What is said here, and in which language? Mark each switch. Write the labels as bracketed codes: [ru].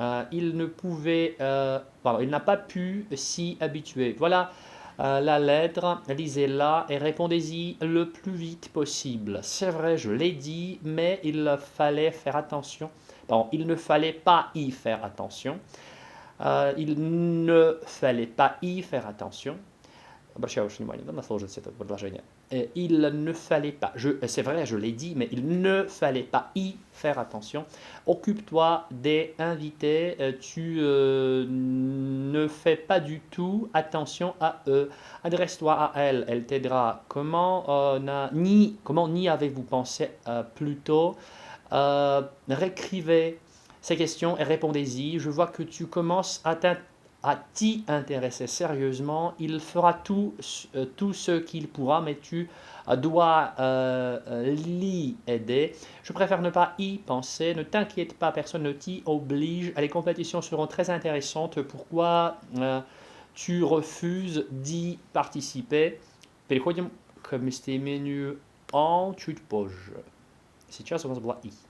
[fr] Il n'a pas pu s'y habituer. Voilà la lettre, lisez-la et répondez-y le plus vite possible. C'est vrai, je l'ai dit, mais il fallait faire attention. Il ne fallait pas y faire attention. Il ne fallait pas y faire attention. [ru] Обращаю ваше внимание, да, на сложность этого предложения. [fr] il ne fallait pas, c'est vrai, je l'ai dit, mais il ne fallait pas y faire attention. Occupe-toi des invités, tu ne fais pas du tout attention à eux. Adresse-toi à elle, elle t'aidera. Comment n'y avez-vous pensé plus tôt? Réécrivez ces questions et répondez-y. Je vois que tu commences à t'y intéresser sérieusement. Il fera tout ce qu'il pourra, mais tu dois l'y aider. Je préfère ne pas y penser. Ne t'inquiète pas, personne ne t'y oblige. Les compétitions seront très intéressantes. Pourquoi tu refuses d'y participer? [ru] Переходим к местоимению on чуть позже. Сейчас у нас была и.